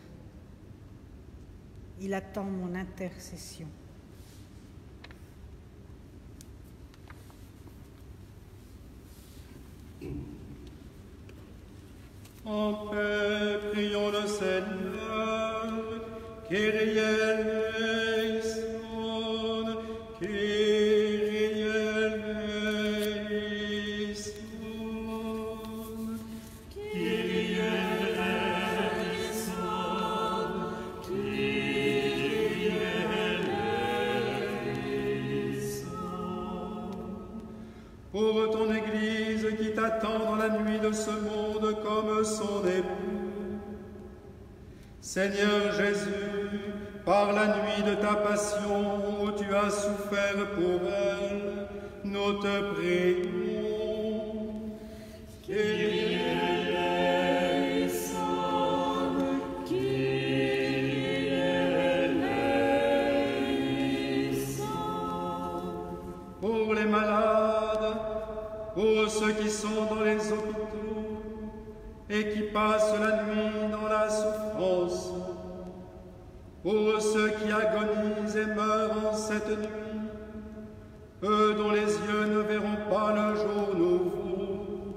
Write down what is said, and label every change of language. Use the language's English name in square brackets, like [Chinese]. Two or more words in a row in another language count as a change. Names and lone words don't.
[French] Il attend mon intercession. En paix, prions le Seigneur. [Greek] Κύριε ἐλέησον, Κύριε ἐλέησον, Κύριε ἐλέησον, Κύριε ἐλέησον. [French] Pour ton Église qui t'attend dans la nuit de ce monde comme son époux, Seigneur Jésus, par la nuit de ta passion où tu as souffert pour elle, nous te prions. [Greek] Κύριε ἐλέησον, Κύριε ἐλέησον. [French] Pour les malades, pour ceux qui sont dans les hôpitaux et qui passent la nuit dans la souffrance, pour ceux qui agonisent et meurent en cette nuit, eux dont les yeux ne verront pas le jour nouveau.